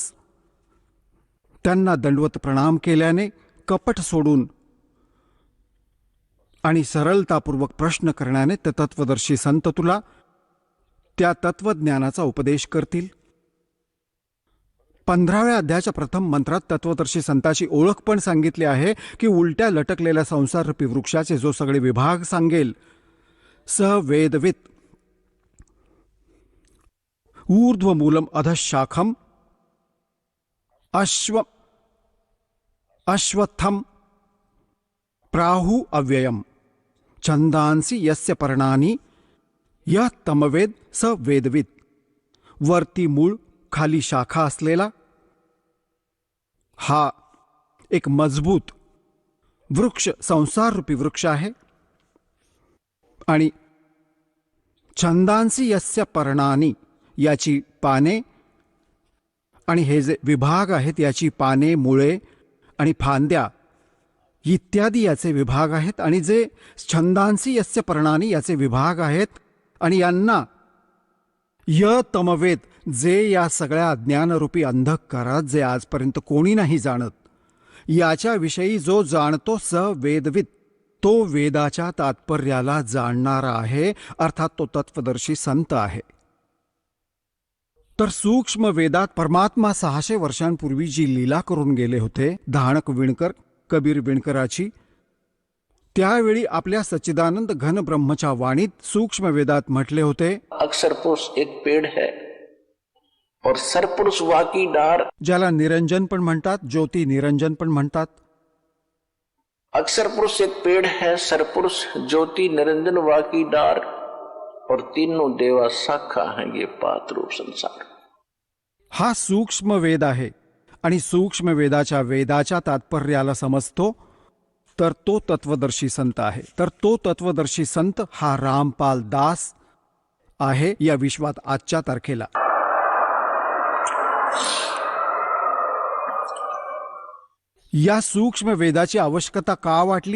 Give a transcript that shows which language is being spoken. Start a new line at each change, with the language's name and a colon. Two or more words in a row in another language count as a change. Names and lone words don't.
Marathi: त्यांना दंडवत प्रणाम केल्याने, कपट सोडून आणि सरलतापूर्वक प्रश्न करण्याने ते तत्वदर्शी संत तुला त्या तत्वज्ञानाचा उपदेश करतील. 15व्या अध्यायाच्या प्रथम मंत्रात तत्वदर्शी संताची ओळख पण सांगितली आहे की उलट्या लटकलेल्या संसाररूपी वृक्षाचे जो सगळे विभाग सांगेल,
Sanskrit: स वेदवित ऊर्ध्वमूलम अधशाखम अश्वत्थम प्राहु अव्ययम छंदांसी यस्य पर्णानी य तमवेद स वेदवित.
Marathi: वरती मूळ, खाली शाखा असलेला हा एक मजबूत वृक्ष, संसाररूपी वृक्ष आहे. आणि
Sanskrit: छंदांसी यस्य पर्णानी,
Marathi: याची पाने आणि हे जे विभाग आहेत याची पाने, मुळे आणि फांद्या इत्यादी याचे विभाग आहेत. आणि जे
Sanskrit: छंदांसी यस्य पर्णानी
Marathi: याचे विभाग आहेत आणि यांना
Sanskrit: य तमवेद,
Marathi: जे या सगळ्या अज्ञानरूपी अंधकारात जे आजपर्यंत कोणी नाही जाणत, याच्याविषयी जो जाणतो
Sanskrit: स वेदवित,
Marathi: तो वेदाच्या तात्पर्याला जाणणारा आहे, अर्थात तो तत्वदर्शी संत आहे. तर सूक्ष्म वेदात परमात्मा 600 वर्षांपूर्वी जी लीला करून गेले होते, धाणक विणकर कबीर विणकराची, त्यावेळी आपल्या सच्चिदानंद घन ब्रह्मच्या वाणीत सूक्ष्म वेदात म्हटले होते,
Hindi: अक्षर पुरुष एक पेड़ है और सरपुरुष वाकी डार.
Marathi: ज्याला निरंजन पण म्हणतात, ज्योती निरंजन पण म्हणतात.
Hindi: अक्षर पुरुष एक पेड़ है, सरपुरुष ज्योति निरंजन वाकी डार और तीनों देवा शाखा हैं ये पात रूप संसार.
Marathi: हा सूक्ष्म वेद आहे आणि सूक्ष्म वेदाच्या वेदाच्या तात्पर्याला समजतो तर तो तत्वदर्शी संत आहे. तर तो तत्वदर्शी संत हा रामपाल दास आहे या विश्वात आजच्या तारखेला. या सूक्ष्म वेदाची आवश्यकता का वाटली?